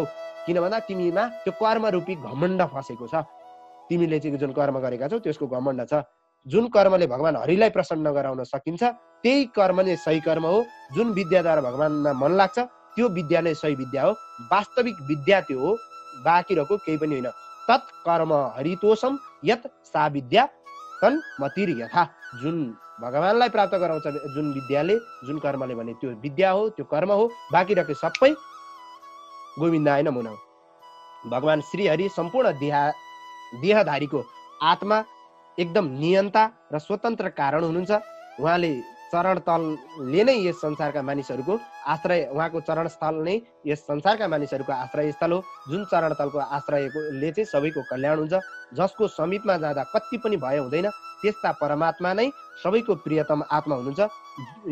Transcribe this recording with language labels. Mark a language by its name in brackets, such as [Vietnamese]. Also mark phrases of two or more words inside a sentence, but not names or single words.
[Nepali] किन भन्दा तिमीमा त्यो कर्म रूपी घमण्ड फसेको छ। तिमीले चाहिँ जुन कर्म गरेका छौ त्यसको घमण्ड छ। जुन कर्मले भगवान हरिलाई प्रसन्न गराउन सकिन्छ त्यही कर्म नै सही कर्म हो। जुन विद्याद्वारा भगवानमा मन लाग्छ त्यो विद्या नै सही विद्या हो। वास्तविक विद्या त्यो हो, बाँकी रहेको केही पनि होइन। [Sanskrit] तत् कर्म हरितोषम यत सा विद्या तन्मतिर यथा। [Nepali] जुन भगवानलाई प्राप्त गराउँछ जुन विद्याले, जुन कर्मले भने त्यो विद्या हो, त्यो कर्म हो। बाँकी रहेको सबै [Sanskrit] गोविन्दाय नमो नमः। [Nepali] भगवान श्री हरि सम्पूर्ण देहधारीको आत्मा, एकदम नियन्ता र स्वतन्त्र कारण हुनुहुन्छ। उहाँले चरण तलले नै यस संसारका मानिसहरूको आश्रय, उहाँको चरणस्थल नै यस संसारका मानिसहरूको आश्रय स्थल हो। जुन चरणतलको आश्रयले चाहिँ सबैको कल्याण हुन्छ, जसको समीपमा जाँदा कति पनि भय हुँदैन, त्यस्ता परमात्मा नै सबैको प्रियतम आत्मा हुनुहुन्छ।